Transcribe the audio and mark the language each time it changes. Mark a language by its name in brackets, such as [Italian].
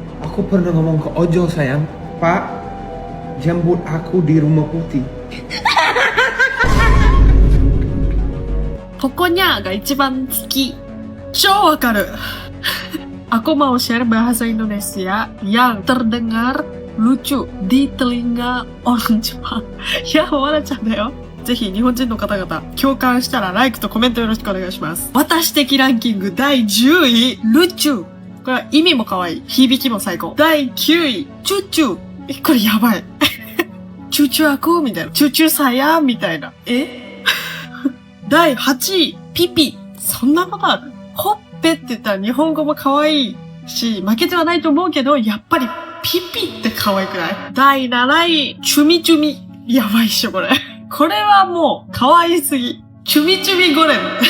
[Indonesian] Aku pernah ngomong ke ojol sayang. Pak, jemput aku di Rumah Putih. Pokoknya [Japanese] ga ichiban tsuki. 超わかる [Indonesian] Aku mau share bahasa Indonesia yang terdengar lucu di telinga orang Jepang. [Japanese] Ya, manaちゃんだよ。ぜひ日本人の方々共感したらライクとコメントよろしくお願いします。私的ランキング第10位、ルチュ。これは意味も可愛い。響きも最高。第9位、チュチュ。これやばい。チ [Indonesian] cucu aku [Japanese] みたいな。 [Indonesian] cucu saya みたいな。 [Japanese] 第8位、ピピ。そんなことある？ほっぺって言ったら日本語も可愛いし、負けてはないと思うけど、やっぱりピピって可愛くない？第7位、チュミチュミ。やばいっしょ、これ。これはもう可愛すぎ。チュミチュミゴレム。